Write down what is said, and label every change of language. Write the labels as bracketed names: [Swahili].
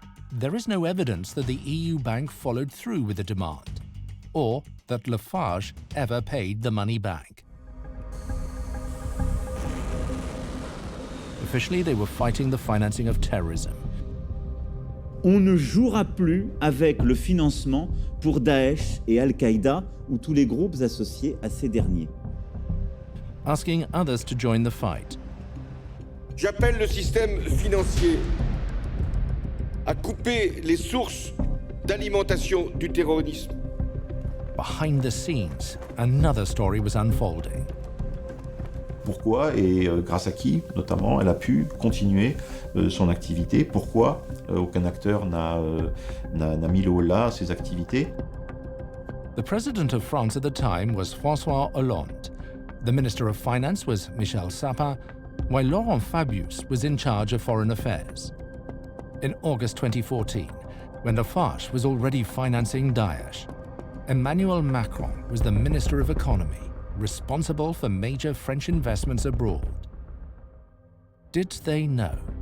[English] There is no evidence that the EU bank followed through with the demand, or that Lafarge ever paid the money back. Officially, they were fighting the financing of terrorism. [French] On ne jouera plus avec le financement pour Daesh et Al-Qaïda ou tous les groupes associés à ces derniers. [English] Asking others to join the fight. [French] J'appelle le système financier à couper les sources d'alimentation du terrorisme. [English] Behind the scenes, another story was unfolding. [French] Pourquoi et grâce à qui, notamment, elle a pu continuer son activité? Pourquoi aucun acteur n'a mis le holà à ses activités? [English] The president of France at the time was François Hollande. The minister of finance was Michel Sapin, while Laurent Fabius was in charge of foreign affairs. In August 2014, when Lafarge was already financing Daesh, Emmanuel Macron was the Minister of Economy, responsible for major French investments abroad. Did they know?